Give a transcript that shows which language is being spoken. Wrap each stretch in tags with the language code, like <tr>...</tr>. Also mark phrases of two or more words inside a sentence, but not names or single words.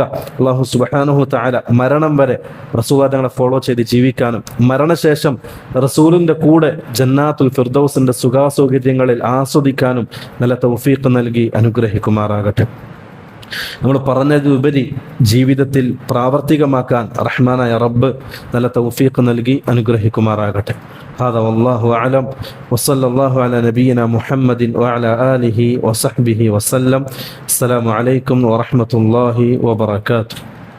<ar>الله سبحانه وتعالى</ar> <ml>മരണം വരെ റസൂലുള്ളാഹി തങ്ങളെ ഫോളോ ചെയ്ത് ജീവിക്കാനും മരണശേഷം റസൂലിന്റെ കൂടെ</ml> <ar>جنات الفردوس</ar> <ml>സുഖാസൗകര്യങ്ങളിൽ ആസ്വദിക്കാനും നല്ല തൗഫീഖ് നൽകി അനുഗ്രഹിക്കുമാറാകട്ടെ. നമ്മൾ പറഞ്ഞതിലുപരി ജീവിതത്തിൽ പ്രാവർത്തികമാക്കാൻ റഹ്മാനായ റബ്ബ് നല്ല തൗഫീഖ് നൽകി അനുഗ്രഹിക്കുമാറാകട്ടെ.</ml> <ar>هذا والله أعلم وصلى الله على نبينا محمد وعلى آله وصحبه وسلم. السلام عليكم ورحمة الله وبركاته.</ar>